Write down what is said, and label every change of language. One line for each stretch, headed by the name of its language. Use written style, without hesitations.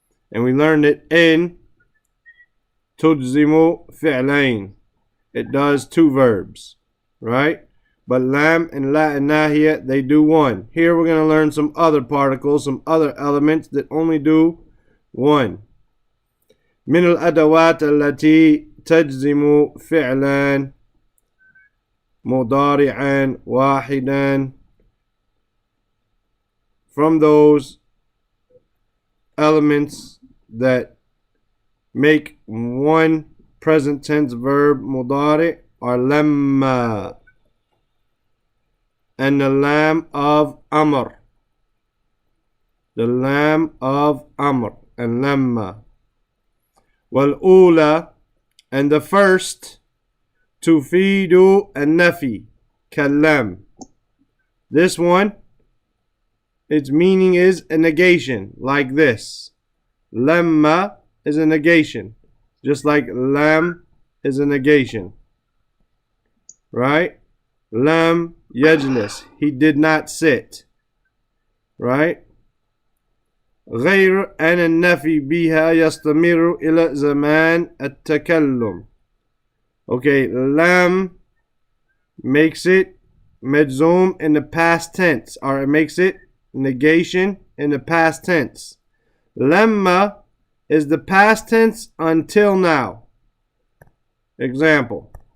English: And we learned that
Arabic: in tujzimu fi'lain.
English: it does two verbs, right? But lam and la and nahiya, they do one. Here we're going to learn some other particles, some other elements that only do one.
Arabic: من الأدوات التي تجزم فعلا مضارعا واحدا.
English: From those elements that make one present tense verb mudari are lamma and the lam of amr. The lam of amr and lamma.
Arabic: Wal-ula,
English: and the first,
Arabic: tufidu an-nafi kallam.
English: This one, its meaning is a negation, like this. Lamma is a negation, just like lam is a negation, right?
Arabic: Lam yajlis,
English: he did not sit, right?
Arabic: غير أن النفي بها يستمر إلى زمان التكلم.
English: Okay, lam makes it medzum in the past tense, or it makes it negation in the past tense. Lamma is the past tense until now. Example.